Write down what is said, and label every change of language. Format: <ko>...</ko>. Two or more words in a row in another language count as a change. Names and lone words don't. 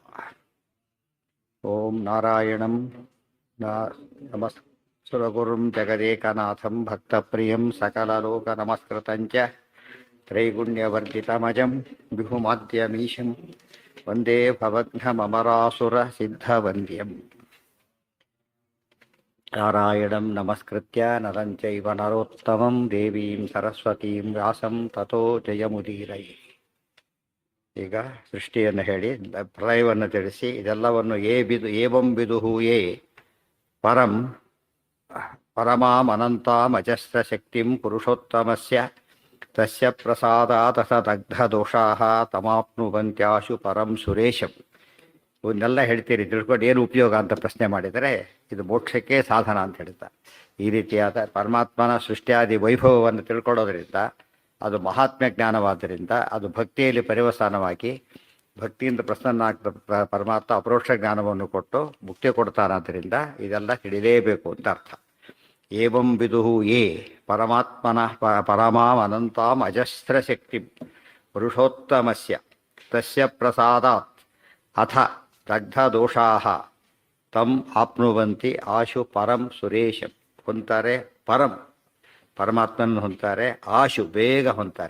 <sa>ॐ नारायणं नमस्सुरगुरुं जगदेकनाथं भक्तप्रियं सकललोकनमस्कृतं च त्रैगुण्यवर्जितमजं विभुमाद्यमीशं वन्दे भवघ्नममरासुरसिद्धवन्द्यम्। नारायणं नमस्कृत्य नरं चैव नरोत्तमं देवीं सरस्वतीं ವ್ಯಾಸಂ ತತೋ ಜಯಮುದೀರಯೇ.</sa> <kn>ಈಗ ಸೃಷ್ಟಿಯನ್ನು ಹೇಳಿ ಪ್ರಳಯವನ್ನು ತಿಳಿಸಿ ಇದೆಲ್ಲವನ್ನು</kn> <sa>ಏವಂ ವಿದುಹು ಯೇ ಪರಂ ಪರಮಾಂ ಅನಂತಾಂ ಅಜಸ್ರ ಶಕ್ತಿಂ ಪುರುಷೋತ್ತಮಸ್ಯ ತಸ್ಯ ಪ್ರಸಾದಾತ್ ದಗ್ಧದೋಷಾಃ ತಮಾಪ್ನುವಂತ್ಯಾಶು ಪರಂ ಸುರೇಶಂ.</sa> <kn>ಇವನ್ನೆಲ್ಲ ಹೇಳ್ತೀರಿ, ತಿಳ್ಕೊಂಡು ಏನು ಉಪಯೋಗ ಅಂತ ಪ್ರಶ್ನೆ ಮಾಡಿದರೆ ಇದು ಮೋಕ್ಷಕ್ಕೆ ಸಾಧನ ಅಂತ ಹೇಳ್ತಾರೆ. ಈ ರೀತಿಯಾದ ಪರಮಾತ್ಮನ ಸೃಷ್ಟಿಯಾದಿ ವೈಭವವನ್ನು ತಿಳ್ಕೊಳ್ಳೋದ್ರಿಂದ ಅದು ಮಹಾತ್ಮ್ಯ ಜ್ಞಾನವಾದ್ದರಿಂದ ಅದು ಭಕ್ತಿಯಲ್ಲಿ ಪರಿವಸಾನವಾಗಿ ಭಕ್ತಿಯಿಂದ ಪ್ರಸನ್ನಾಗ್ತ ಪರಮಾತ್ಮ ಅಪರೋಕ್ಷ ಜ್ಞಾನವನ್ನು ಕೊಟ್ಟು ಮುಕ್ತಿ ಕೊಡ್ತಾನಾದ್ದರಿಂದ ಇದೆಲ್ಲ ತಿಳಿಲೇಬೇಕು ಅಂತ ಅರ್ಥ.</kn> <sa>ಏವಂ ವಿದುಹು ಯೇ ಪರಮಾತ್ಮನ ಪರಮಾಂ ಅನಂತಾಂ ಅಜಸ್ರ ಶಕ್ತಿ ಪುರುಷೋತ್ತಮಸ್ಯ ತಸ್ಯ ಪ್ರಸಾದಾತ್ ಅಥ ದಗ್ಧದೋಷಾಃ ತಂ ಆಪ್ನುವಂತಿ ಆಶು ಪರಂ ಸುರೇಶಂ.</sa> <kn>ಹೊಂತಾರೆ ಪರಂ ಪರಮಾತ್ಮನ ಹೊಂತಾರೆ, ಆಶು ಬೇಗ ಹೊಂತಾರೆ.</kn>